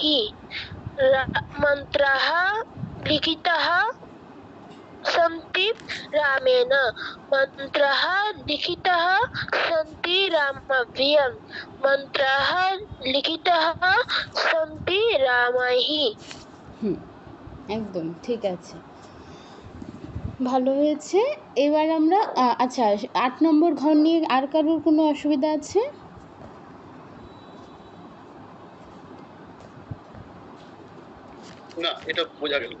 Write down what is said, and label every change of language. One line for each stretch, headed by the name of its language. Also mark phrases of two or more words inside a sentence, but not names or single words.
Sanskrit: मन्त्रः लिखितः सन्ति रामेण। मन्त्रः लिखितः सन्ति रामाभ्यां। मन्त्रः लिखितः सन्ति रामैः।
Bangla: একদম ঠিক আছে, ভালো হয়েছে। এবার আমরা আচ্ছা 8 নম্বর ঘর নিয়ে আর কারোর কোনো অসুবিধা আছে? না, এটা বোঝা গেল।